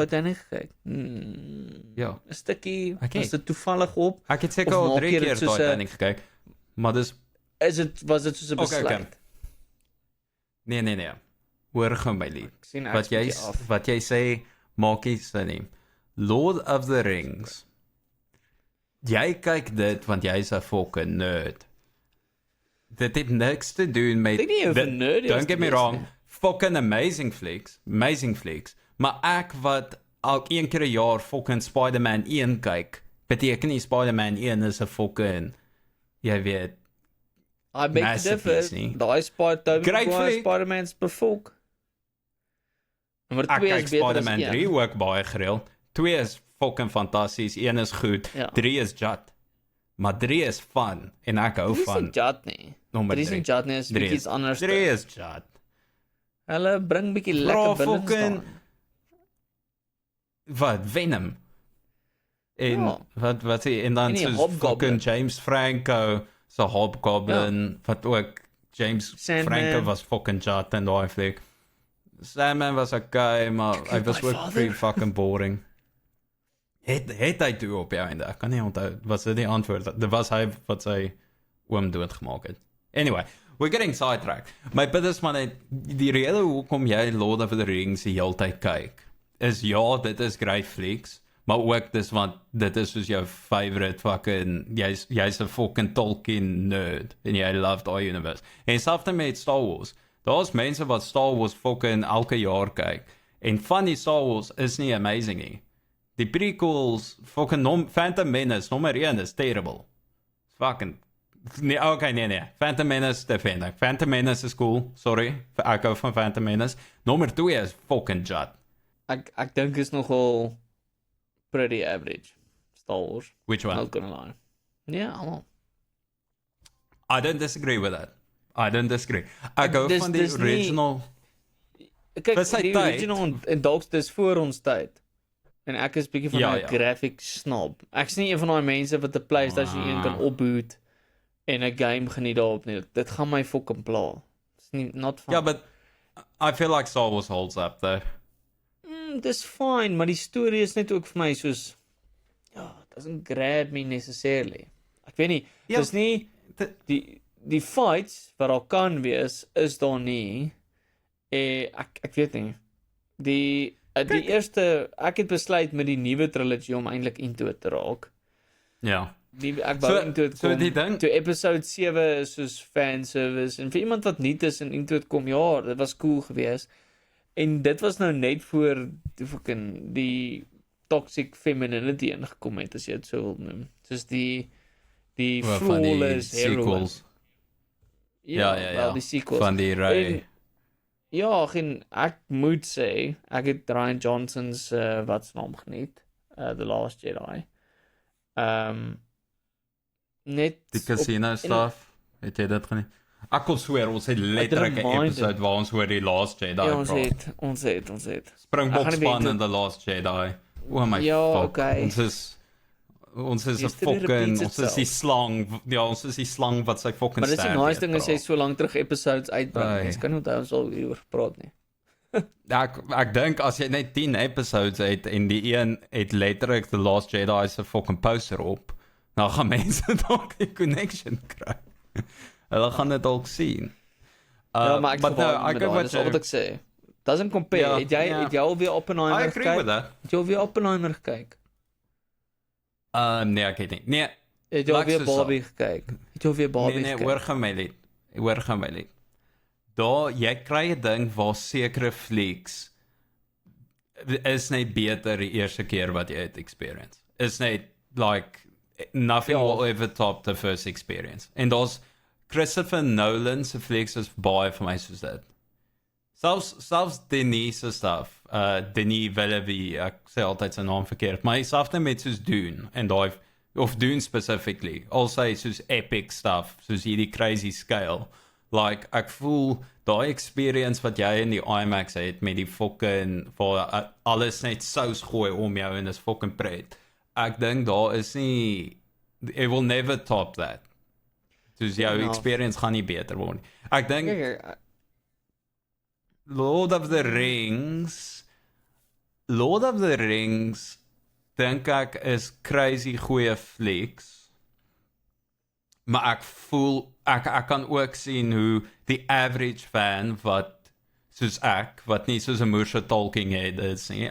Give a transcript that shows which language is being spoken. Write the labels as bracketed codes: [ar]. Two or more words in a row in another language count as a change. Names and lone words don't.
[af] Titanic gekyk? Ja. 'n stukkie, Ek het. was dit toevallig op? Ek het seker Of al maak 3 jy dit keer soos 'n- Titanic gekyk. Maar dis Was dit soos 'n Okay, besluit? nee. Hoor gou my lief. Ek sien ek Wat jy speel af. wat jy sê maak nie sin nie. Lord of the Rings. Jy kyk dit want jy's 'n fucking nerd. Dit het niks te doen met Ek dink nie jy hoef 'n nerd is [en] Don't [af] te [en] get me [af] wees [en] wrong. [af] nie. [en] Fucking amazing flicks. [af] Maar ek wat al een keer 'n jaar fucking Spider-Man 1 kyk, beteken nie Spider-Man 1 is 'n fucking jy weet [en] I beg to masterpiece differ. [af] nie. Daai [en] Great Spider-Man flick. [af] Spider-Man's bevolk. Nommer Ek 2 kyk is beter as Spider-Man 3 1. ook baie gereeld. 2 is fucking fantasties, 1 is goed, Ja. 3 is jat. Maar 3 is fun en ek hou Dis nie van Jat nie. nommer Dis 3. nie Jat nie, is bietjie iets anders. 3 is jat. Hulle bring bietjie Bro, lekker binne fucking- staan. Wat Venom. En Ja. wat sê en dan En die soos Hobgoblin. fucking James Franco se Hobgoblin wat ook James Sandman. Franco was fucking jat en daai fliek. Sandman was okay, maar hy was [en] my [af] ook [en] father. pretty fucking boring. [af] Het hy toe op jou einde? Ek kan nie onthou. Was dit die antwoord? Dit was hy wat sy oom doodgemaak het. [en] Anyway, we're getting sidetracked. [af] My punt is maar net die rede hoekom jy Lord of the Rings die hele tyd kyk is ja, dit is [en] great flicks, [af] maar ook dis want dit is soos jou [en] favorite fucking [af] jy's 'n fucking Tolkien nerd en jy love daai universe. En selfs met Star Wars. Daar's mense wat Star Wars fucking elke jaar kyk. En van die Star Wars is nie amazing nie. Die prequels, fucking Phantom Menace, nommer 1 is terrible. Fucking nee, okay, nee. Phantom Menace defend. Phantom Menace is cool. Sorry, ek hou van Phantom Menace. Nommer 2 is fucking jat. Ek dink is nogal pretty average. Star Wars. [en] Which one? Not gonna lie. [af] Ja, almal. [en] I don't disagree with that. I don't disagree. [af] Ek hou Dis- van die dis nie- original. Kyk, Vir sy die tyd. original en dalk dis voor ons tyd. En ek is bietjie van 'n Ja. [en] graphic snob. [af] Ek's nie een van daai mense wat 'n PlayStation 1 kan opboot en 'n game geniet daarop nie. Dit gaan my fucking pla. Dis nie [en] not fun. Yeah, but I feel like Star Wars holds up though. [af] Dis fine, maar die storie is net ook vir my soos ja, [en] it doesn't grab me necessarily. [af] Ek weet nie, Ja, dis nie die fights wat daar kan wees is daar nie. Ek weet nie. Die eerste ek het besluit met die nuwe trilogie om eintlik into te raak. Ja. Ek wou [en] into it [af] so kom. die ding- Toe episode 7 is soos fanservice en vir iemand wat nuut is en [en] into it [af] kom, ja, dit was cool geweest. En dit was nou net voor die [en] toxic femininity [af] ingekom het as jy dit so wil noem. Soos die Van die [en] flawless heroine. [af] sequels. Ja. Wel, die sequels. Van die Rey. En, ja, ek moet sê, ek het Ryan Johnson's wat se naam geniet, The Last Jedi. net Die casino stuff. Het jy dit geniet? Ek kon sweer, ons het letterlik 'n mind episode waar ons oor die Last Jedi Ja, praat. ons het. Springbok Ek gaan nie span weet in The Last Jedi. [en] Oh my [af] Ja, [en] fuck. [af] okay. Ons is 'n [en] History [af] fucking, [en] repeats [af] ons is die [en] itself. [af] slang. Ja, ons is die slang wat sy fucking Maar dis die stab nice ding het, as jy bro. so lank terug episodes uitbring. Ai. Mens kan nie onthou ons al hieroor gepraat nie. Ek dink as jy net 10 episodes het en die een het letterlik The Last Jedi se fucking poster op, dan gaan mense dalk die connection kry. Hulle gaan dit dalk sien. Ja, maar ek [en] but no, I [af] met [en] go [af] daai, [en] what [af] dis al wat [en] you... [af] ek sê. [en] Doesn't compare. [af] Ja, Het jy ja. het jy al weer [en] I [af] Oppenheimer [en] agree with [af] gekyk? [en] that. [af] Het jy al weer Oppenheimer gekyk? Nee, ek het nie. Nee, Het jy al Laat weer so sal. Barbie gekyk? Het jy al weer Barbie nee, gekyk? hoor gaan my lied. Hoor gaan my lied. Daar, jy kry 'n ding waar sekere flieks is net beter die eerste keer wat jy het experience. Is net [en] like nothing [af] Ja. [en] will ever top the first experience. [af] En daar's Christopher Nolan se flieks is baie vir my soos dit. Selfs Denis se stuff, Denis Villeneuve, ek sê altyd sy naam verkeerd, maar hy selfs net met soos Dune en daai of Dune specifically, al sy soos [en] epic stuff, [af] soos hierdie [en] crazy scale. [af] Like ek voel daai experience wat jy in die IMAX het met die fucking waar alles net sous gooi om jou en is fucking pret. Ek dink daar is nie, [en] it will never top that. [af] Dus jou Ja. experience gaan nie beter word nie. Ek dink Kyk, Lord of the Rings dink ek is crazy goeie flieks. Maar ek voel ek kan ook sien hoe die average fan wat soos ek wat nie soos 'n Moorse Tolkien het is nie.